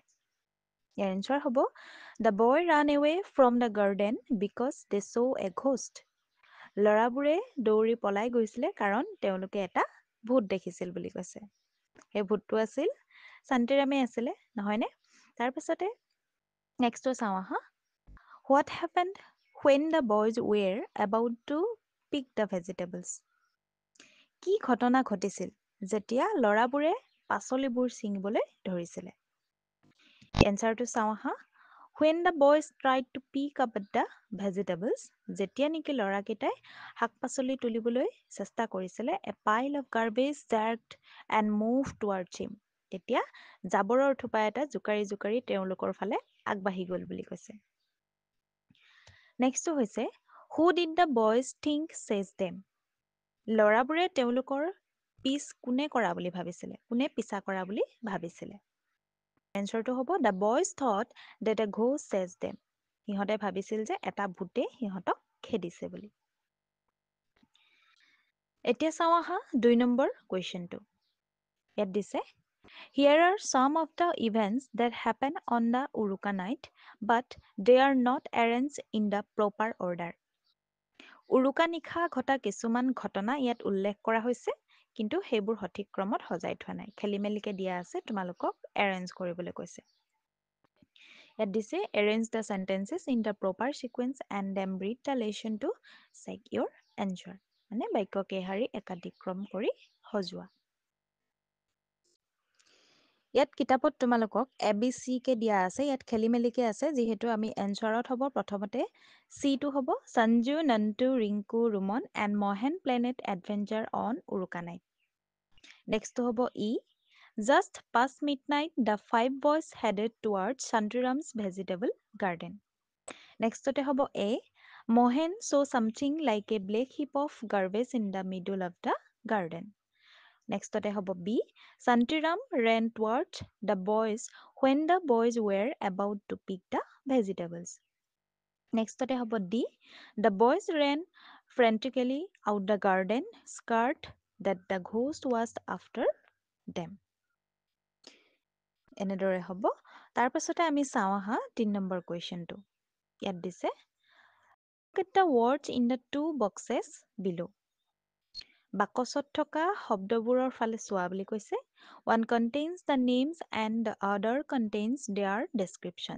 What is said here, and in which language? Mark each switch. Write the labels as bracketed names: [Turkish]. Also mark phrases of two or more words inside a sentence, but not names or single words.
[Assamese] ইয়াৰ এনচাৰ হ'ব [English] the boy ran away from the garden because they saw a ghost. [Assamese] ল'ৰাবোৰে দৌৰি পলাই গৈছিলে কাৰণ তেওঁলোকে এটা ভূত দেখিছিল বুলি কৈছে। সেই ভূতটো আছিল শান্তিৰামে আছিলে, নহয়নে? তাৰপিছতে নেক্সটটো চাওঁ আহা। [English] what happened when the boys were about to pick the vegetables? [Assamese] কি ঘটনা ঘটিছিল যেতিয়া ল'ৰাবোৰে পাচলিবোৰ ছিঙিবলৈ ধৰিছিলে? এনচাৰটো চাওঁ আহা। [English] When the boys tried to pick up the vegetables, [Assamese] যেতিয়া নেকি ল'ৰাকেইটাই শাক পাচলি তুলিবলৈ চেষ্টা কৰিছিলে, [English] a pile of garbage jerked and moved towards him. [Assamese] তেতিয়া জাবৰৰ থোপা এটা জোকাৰি জোকাৰি তেওঁলোকৰ ফালে আগবাঢ়ি গ'ল বুলি কৈছে। নেক্সটটো হৈছে [English] who did the boys think chase them? [Assamese] ল'ৰাবোৰে তেওঁলোকৰ পিছ কোনে কৰা বুলি ভাবিছিলে, কোনে পিছা কৰা বুলি ভাবিছিলে? এনচাৰটো হ'ব [English] the boys thought that a ghost chase them. [Assamese] সিহঁতে ভাবিছিল যে এটা ভূতে সিহঁতক খেদিছে বুলি। এতিয়া চাওঁ আহা 2 নম্বৰ কুৱেশ্যনটো। ইয়াত দিছে [English] Here are some of the events that happen on the Uruka night, but they are not arranged in the proper order. [Assamese] উৰুকা নিশা ঘটা কিছুমান ঘটনা ইয়াত উল্লেখ কৰা হৈছে, কিন্তু সেইবোৰ সঠিক ক্ৰমত সজাই থোৱা নাই। খেলি মেলিকে দিয়া আছে, তোমালোকক এৰেঞ্জ কৰিবলৈ কৈছে। ইয়াত দিছে [English] arrange the sentences in the proper sequence and then read the lesson to check your answer. [Assamese] মানে বাক্য কেইশাৰী একাধিক ক্ৰম কৰি সজোৱা। ইয়াত কিতাপত তোমালোকক ABC কে দিয়া আছে, ইয়াত খেলি মেলিকে আছে, যিহেতু আমি এনচাৰত হ'ব প্ৰথমতে চিটো হ'ব [English] Sanju, Nantu, Rinku, Ruman and Mahen planet adventure on Uruka night. [Assamese] নেক্সটটো হ'ব [English] E just past midnight the 5 boys headed towards Shantiram's vegetable garden. [Assamese] নেক্সটতে হ'ব [English] A Mahen saw something like a black heap of garbage in the middle of the garden. [Assamese] নেক্সটতে হ'ব [English] B Shantiram ran towards the boys when the boys were about to pick the vegetables. [Assamese] নেক্সটতে হ'ব [English] ডি the boys ran frantically out the garden scared that the ghost was after them. [Assamese] এনেদৰে হ'ব। তাৰপাছতে আমি চাওঁ আহা 3 নম্বৰ কুৱেশ্যনটো। ইয়াত দিছে [English] look at the words in the 2 boxes below. [Assamese] বাকচত থকা শব্দবোৰৰ ফালে চোৱা বুলি কৈছে। [English] One contains the names and the other contains their descriptions.